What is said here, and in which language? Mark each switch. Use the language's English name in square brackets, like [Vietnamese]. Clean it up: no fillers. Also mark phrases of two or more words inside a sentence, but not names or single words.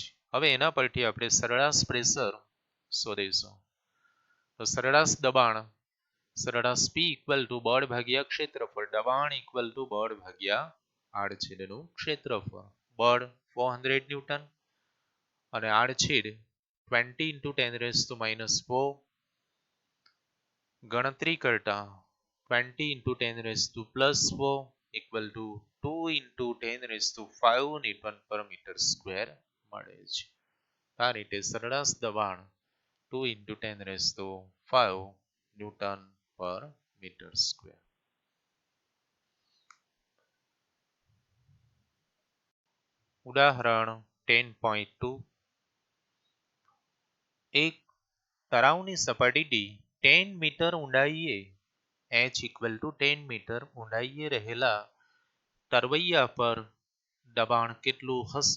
[Gujarati] હવે એના પરથી આપણે સરેરાશ પ્રેશર શોધીશું. તો સરેરાશ દબાણ, સરેરાશ P [English] equal to [Gujarati] બળ ભાગ્યા ક્ષેત્રફળ, દબાણ ઇક્વલ ટુ બળ ભાગ્યા આડછેદનું ક્ષેત્રફળ. બળ 400 ન્યૂટન અને આડછેદ 20 [English] into 10 raised to minus 4. [Gujarati] ગણતરી કરતા 20 [English] into 10 raised to plus 4 equal to 2 into 10 raised to 5 [Gujarati] ન્યૂટન પર [English] meter square [Gujarati] મળે છે. આ રીતે સરેરાશ દબાણ 2 [English] into 10 raised to 5 [Gujarati] ન્યૂટન પર [English] meter square. [Gujarati] ઉદાહરણ 10.2. એક તળાવની સપાટીથી 10 મીટર ઊંડાઈએ h [English] equal to [Gujarati] 10 મીટર ઊંડાઈએ રહેલા તરવૈયા પર દબાણ કેટલું હશે?